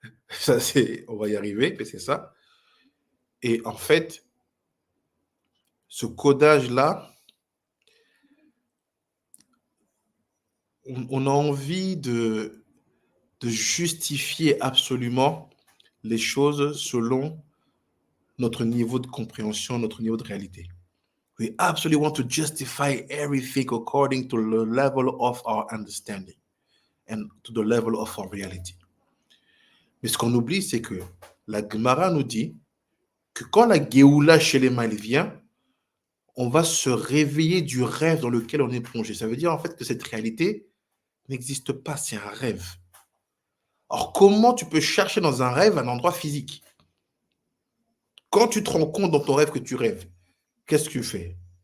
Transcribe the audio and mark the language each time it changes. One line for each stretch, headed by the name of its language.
French: Ça, on va y arriver, mais c'est ça. Et en fait, ce codage-là, on a envie de justifier absolument les choses selon notre niveau de compréhension, notre niveau de réalité.
English: We absolutely want to justify everything according to the level of our understanding and to the level of our reality.
French: Mais ce qu'on oublie, c'est que la Gemara nous dit que quand la Géoula chez les mâles vient, on va se réveiller du rêve dans lequel on est plongé. Ça veut dire en fait que cette réalité n'existe pas, c'est un rêve. Alors comment tu peux chercher dans un rêve un endroit physique? Quand tu te rends compte dans ton rêve que tu rêves, qu'est-ce que tu fais?